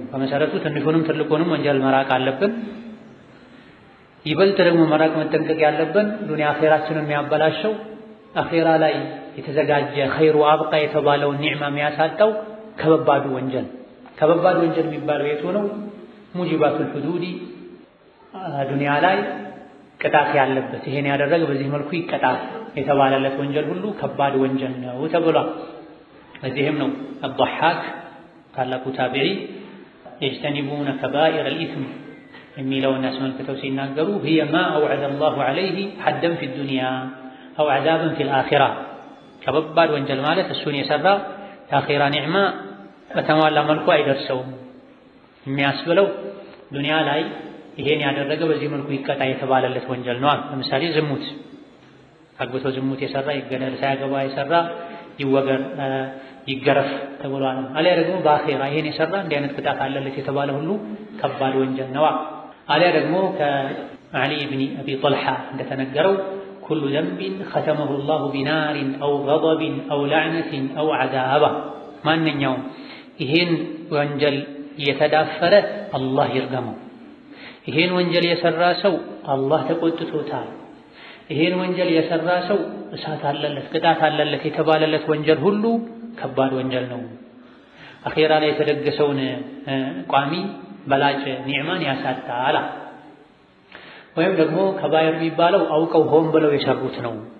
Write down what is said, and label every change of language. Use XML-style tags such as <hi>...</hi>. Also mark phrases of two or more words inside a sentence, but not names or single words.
<am>በመሰረቱ ትንሹንም ትልቁንም ወንጀል መራቅ አለብን። ይበልጥ ደግሞ መራቅ መጠንቀቅ ያለብን ዱንያ አኺራችንን የሚያበላሸው አኺራ ላይ የተዘጋጀ</am> <ar>خير وأبقى</ar> <am>የተባለው ኒዕማ የሚያሳጣው ከበባዱ ወንጀል የሚባለው የቱ ነው?</am> <ar>موجبات الحدود</ar> <am>ዱንያ ላይ ቅጣት ያለበት ይሄን ያደረገ በዚህ መልኩ ይቀጣል የተባለለት ወንጀል ሁሉ ከባድ ወንጀል ነው ተብሏል። ለዚህም ነው አልضحاك ታላቁ ታቢዒ</am> <ar>يجتنبون كبائر الإثم</ar> <am>የሚለውን አስመልክተው ሲናገሩ</am> <ar>هي ما أوعد الله عليه حدا في الدنيا أو عذابا في الآخرة</ar> <am>ከባድ ወንጀል ማለት እሱን የሰራ የአኺራ ኒዕማ በተሟላ መልኩ አይደርሰውም የሚያስብለው ዱንያ ላይ ይሄን ያደረገ በዚህ መልኩ ይቀጣ የተባለለት ወንጀል ነው። ለምሳሌ ዝሙት አግብቶ ዝሙት የሰራ ይገደል፣ ሳያገባ የሰራ ይወገር ይገረፍ ተብሏል። አሊያ ደግሞ በአኺራ ይሄን የሰራ እንዲህ አይነት ቅጣት አለለት የተባለ ሁሉ ከባድ ወንጀል ነው። አሊያ ደግሞ ከዓሊ ብን አቢ ጠልሓ እንደተነገረው</am> <ar>كل ذنب ختمه الله بنار أو غضب أو لعنة أو عذاب</ar> <am>ማንኛውም ይሄን ወንጀል የተዳፈረ አላህ ይርገመው፣ ይሄን ወንጀል የሰራ ሰው አላህ ተቆጥቶታል፣ ይሄን ወንጀል የሰራ ሰው እሳት አለለት ቅጣት አለለት የተባለለት ወንጀል ሁሉ ከባድ ወንጀል ነው። አኺራ ላይ የተደገሰውን ቋሚ በላጭ ኒዕማን ያሳጣል። ወይም ደግሞ ከባይር የሚባለው አውቀው ሆን ብለው የሰሩት ነው።</am>